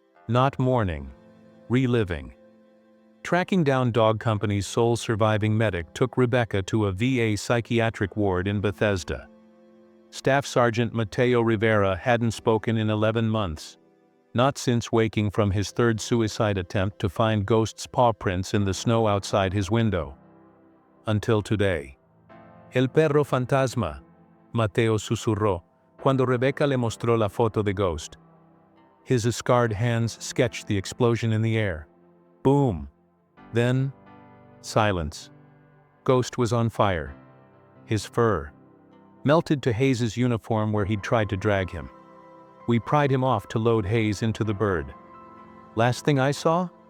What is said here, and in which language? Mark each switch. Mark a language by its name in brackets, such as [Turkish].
[English] Not mourning, reliving. Tracking down Dog Company's sole surviving medic took Rebecca to a VA psychiatric ward in Bethesda. Staff Sergeant Mateo Rivera hadn't spoken in 11 months. Not since waking from his 3rd suicide attempt to find Ghost's paw prints in the snow outside his window. Until today. [Spanish] El perro fantasma, Mateo susurró, cuando Rebecca le mostró la foto de Ghost. [English] His scarred hands sketched the explosion in the air. Boom. Then, silence. Ghost was on fire. His fur melted to Hayes's uniform where he'd tried to drag him. We pried him off to load Hayes into the bird. Last thing I saw?